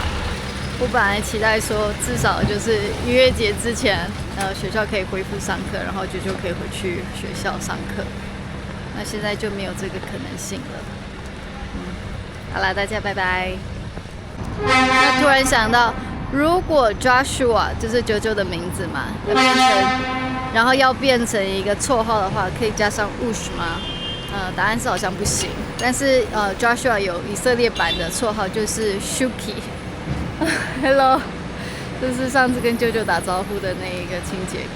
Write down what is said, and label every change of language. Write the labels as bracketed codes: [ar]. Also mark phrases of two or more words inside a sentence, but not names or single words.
[zh] 我本來期待說，至少就是逾越節之前，學校可以恢復上課，然後就可以回去學校上課。那現在就沒有這個可能性了。好啦，大家拜拜。那突然想到，如果 Joshua 就是啾啾的名字嘛，然後要變成一個綽號的話，可以加上 Ush 嗎？答案是好像不行。但是Joshua 有以色列版的綽號，就是 Shuki。Hello， 就是上次跟舅舅打招呼的那一個清潔工。